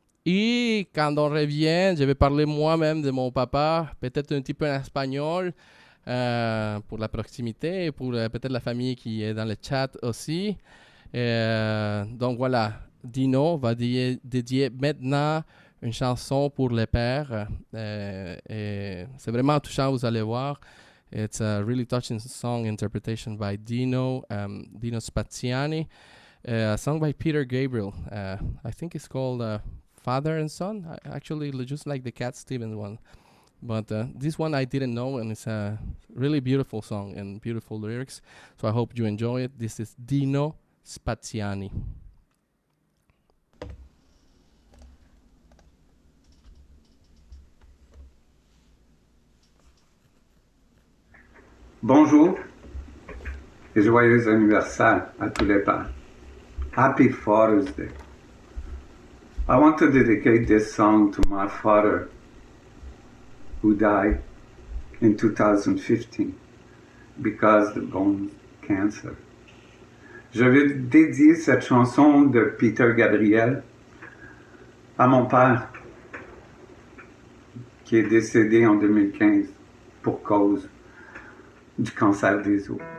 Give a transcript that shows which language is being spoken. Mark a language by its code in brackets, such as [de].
[fr] Et quand on revient, je vais parler moi-même de mon papa, peut-être un petit peu en espagnol, pour la proximité et pour peut-être la famille qui est dans le chat aussi. Donc voilà, Dino va dédier maintenant une chanson pour les pères. Et c'est vraiment touchant, vous allez voir. [en] It's a really touching song interpretation by Dino Spaziani. a song by Peter Gabriel. I think it's called Father and Son. Actually, just like the Cat Stevens one. But this one I didn't know, and it's a really beautiful song and beautiful lyrics. So I hope you enjoy it. This is Dino Spaziani. [fr] Bonjour et joyeux anniversaire à tous les pères. [en] Happy Father's Day. I want to dedicate this song to my father who died in 2015 because of bone cancer. [fr] Je vais dédier cette chanson de Peter Gabriel à mon père qui est décédé en 2015 pour cause du cancer des os.